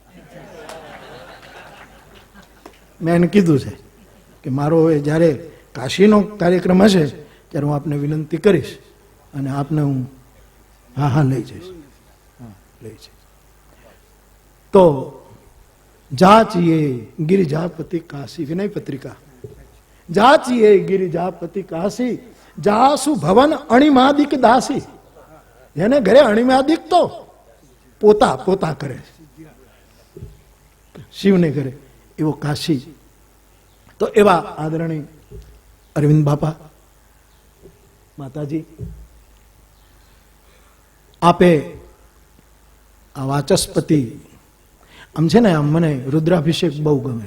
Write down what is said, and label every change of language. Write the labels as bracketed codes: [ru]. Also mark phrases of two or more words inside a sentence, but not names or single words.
[gu] મેં એને કીધું છે કે મારો હવે જ્યારે કાશીનો કાર્યક્રમ હશે ત્યારે હું આપને વિનંતી કરીશ અને આપને હું હા લઈ જઈશ. લઈ જઈશ. તો જાચીએ [awa] गिरिजापति काशी, विनय पत्रिका, जाचिए गिरिजापति काशी, जासु भवन अणिमादिक दासी. [gu] જેને ઘરે અણિમાદિક તો પોતા પોતા કરે શિવને ઘરે, એવો કાશી. તો એવા આદરણીય અરવિંદ બાપા, માતાજી, આપે આ વાચસ્પતિ, આમ છે ને, આમ મને રુદ્રાભિષેક બહુ ગમે.